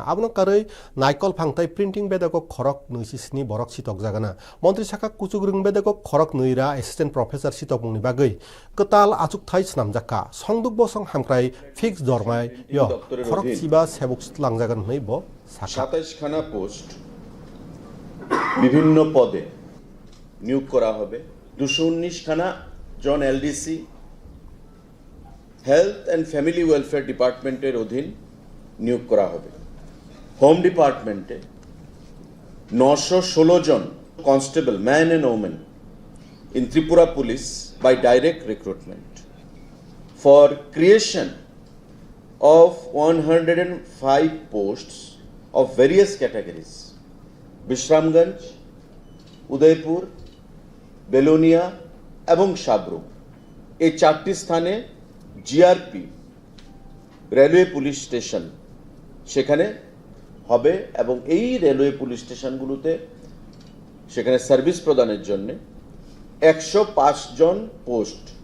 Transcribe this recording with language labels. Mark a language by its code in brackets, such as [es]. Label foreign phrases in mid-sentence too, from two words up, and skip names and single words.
[trp] Abono kare naikol phangtai printing bedego khorok nui sisni borok sitokjagana. Mantri Saka Kuchugrung bedego khorok nuira [en] assistant professor [trp] sitokmungni bagai ketal achukthai snamjakha. Songduk bosong hamkrai fix dormai yo khorok chiba sebok langjagan hnei bo sakha [bn] 27 খানা পোস্ট বিভিন্ন পদে নিয়োগ করা হবে 219 খানা জন এলডিসি [en] health and family welfare [bn] ডিপার্টমেন্টের অধীন নিয়োগ করা হবে [en] home department 916 জন constable man and women in Tripura Police by direct recruitment for creation of 105 posts of various categories [bn] Bishramganj, Udaipur, Belonia এবং সাবরুম এই চারটি স্থানে জিআরপি [en] railway police station [bn] সেখানে হবে এবং এই [en] railway police [bn] স্টেশনগুলোতে সেখানে সার্ভিস প্রদানের জন্য 105 জন পোস্ট